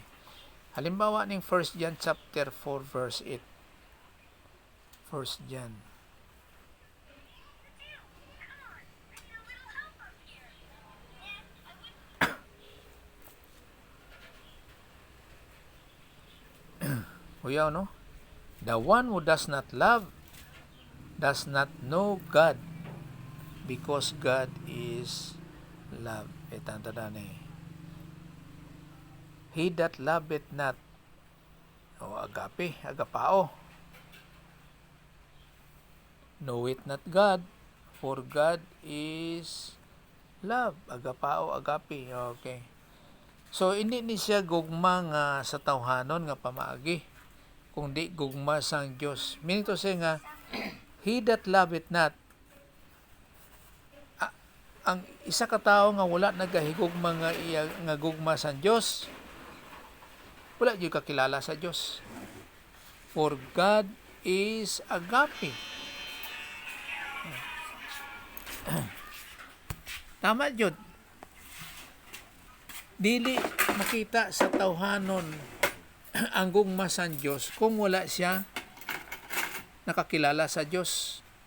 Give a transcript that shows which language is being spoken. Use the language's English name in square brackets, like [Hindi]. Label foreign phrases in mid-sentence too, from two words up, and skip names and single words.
[Cebuano] Halimbawa ning 1 John [English] chapter 4 verse 8. [Cebuano] 1 John. Huyaw, no? [English] The one who does not love does not know God, because God is love. [Cebuano] Itantadan eh. [English] He that loveth not, o [Greek] agape, agapao, [English] knoweth not God, for God is love. [Greek] Agapao, agape. Okay. [English] So, [Hiligaynon] hindi ni siya gugma nga sa tawhanon nga pamaagi, kundi gugma sang Dios. [English] Meaning to say nga, he that loveth not, [Hiligaynon] ang isa ka tawo nga wala nagahigugma nga iya nga gugma sa Dios, wala gyud kakilala sa Dios. [English] For God is agape. [Cebuano] Tama jud. Dili makita sa tawhanon ang gugma sa Dios kung wala siya nakakilala sa Dios.